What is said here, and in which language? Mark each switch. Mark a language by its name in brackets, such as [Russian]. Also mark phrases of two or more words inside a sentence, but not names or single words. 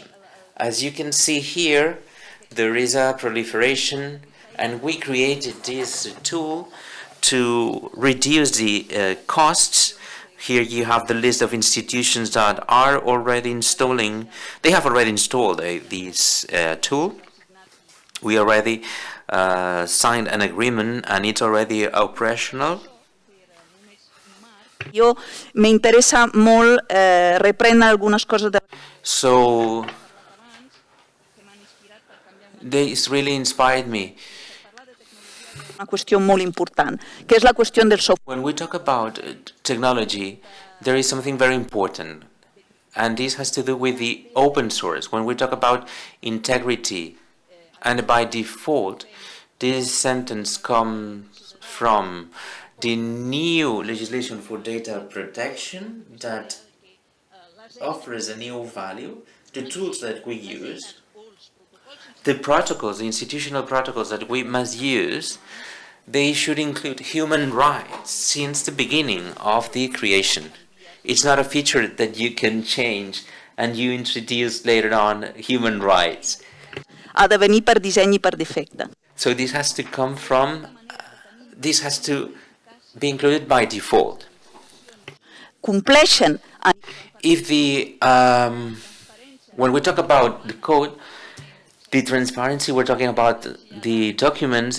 [English] As you can see here, there is a proliferation, and we created this tool to reduce the costs. Here you have the list of institutions that are already installing. They have already installed this tool. We already signed an agreement, and it's already operational. [Catalan] M'interessa molt reprendre algunes coses de... [English] So this really inspired me. [Catalan] Una qüestió molt important, que és la qüestió del software. [English] When we talk about technology, there is something very important, and this has to do with the open source. When we talk about integrity, and by default, this sentence comes from the new legislation for data protection that offers a new value, the tools that we use, the protocols, the institutional protocols that we must use, they should include human rights since the beginning of the creation. It's not a feature that you can change and you introduce later on human rights. [Catalan] Ha de venir per disseny i per defecte. [English] So this has to come from, this has to be included by default. [Catalan] Compleixen. [English] If the, when we talk about the code, the transparency, we're talking about the documents.